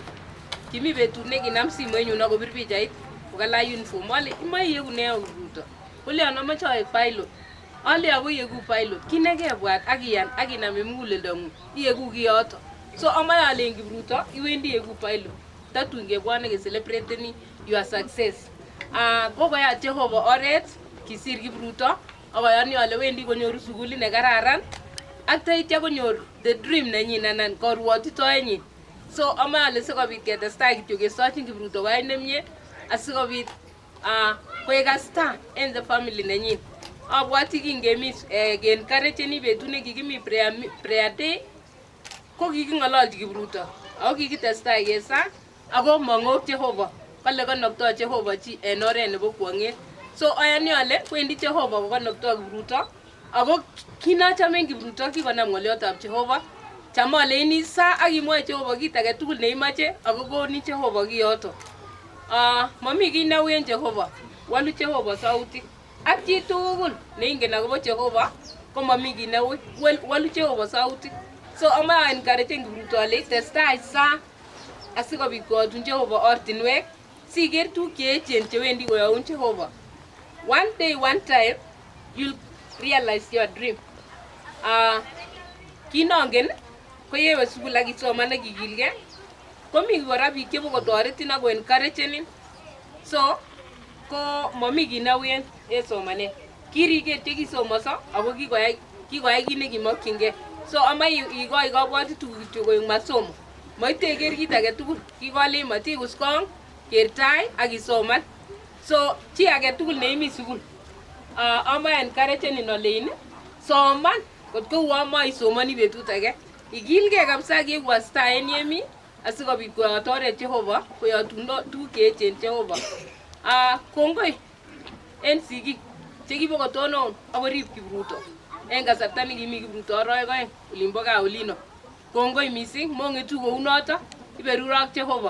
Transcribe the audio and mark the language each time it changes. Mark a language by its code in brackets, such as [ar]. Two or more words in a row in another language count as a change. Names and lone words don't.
[kln] Kimi betut nekinam simoinyun akobir pichait kokalach uniform ale imoe iegu nee Kipruto koleon amoche aek pilot ale ako iegu pilot kit nekebwat akiyan akinam en muguleldong'ung iegu kiyoto. So amoe ale en Kipruto iwendi iegu pilot tatun kebwone keselebroteni [en] your success. [kln] Kokoyat Jehova oret kisir Kipruto akoyoni ale wendi konyoru sukulit nekararan ak taitya konyor [en] the dream [kln] nenyin anan korwotitoenyin. So amae ale sikobit ketestai kityo kesochin Kipruto koyai nemie asikobit koek [en] a star [kln] en [en] the family [kln] nenyin. Abwati kingemi encourageni betut nekikimi [en] prayer day [kln] ko kiking'ololchi Kipruto ako kikitestai kesa ako mong'ok Jehova kale konoptoi Jehova chi en oret nebo kwong'et. So ayani ale wendi Jehova kokonoptoi Kipruto ako kinachome Kipruto kikonam ng'oliotab Jehova. Cham aleini sa akimwoe Jehova kit age tugul neimache ako konin Jehova kiyoto. Mami kiy neui en Jehova, walu Jehova sautik. Ak chi tugul neingen akobo Jehova ko mami kiy neui, walu Jehova sautik. So amae encouragen Kipruto ale testai sa asikobit kotun Jehova ortinwek siker tuguk cheechen chewendi koyoun Jehova. [en] One day, one time, you'll realize your dream. [kln] Kinongen ko yewe sukul ak isoman ak ikilgei komi kora biik chebokotoretin ako encouragenin. So ko mami kiy neui en somanet. Kiriker chekisomoso ako kikoyai kit nekimokyingei. So amae ikoi kabwatutik kityo koek masomo. Maiteker kit age tugul. Kikolen matikus kong, ker tai ak isoman. So chi age tugul neimi sukul amae encouragenin olein soman kotko uamae isomani betut age. Ikilgei kabisa kieku [en] a star [kln] en yemi asikobit koyot oret Jehova koyotundo tuguk cheechen Jehova. Kongoi en sigik chekibokotonon akorib Kipruto. en kasarta nekimi Kipruto arawek aeng olimbo gaa olino. Kongoi mising mongetu kou noto iberurok Jehova.